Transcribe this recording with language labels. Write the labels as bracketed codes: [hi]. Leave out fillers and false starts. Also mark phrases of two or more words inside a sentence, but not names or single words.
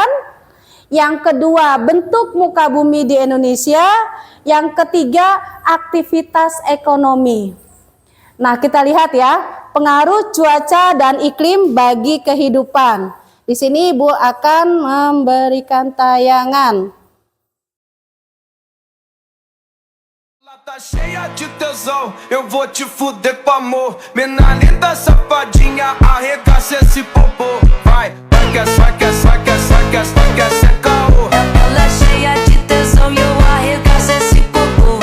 [id] Yang kedua, bentuk muka bumi di Indonesia. Yang ketiga, aktivitas ekonomi. Nah, kita lihat ya, pengaruh cuaca dan iklim bagi kehidupan. Di sini Ibu akan memberikan tayangan. [pt] Tá cheia de tesão, eu vou te fuder com amor. Mina linda, safadinha, arregaça esse popô. Vai, vai que é caô. Ela é cheia de tesão e eu arregaço esse popô.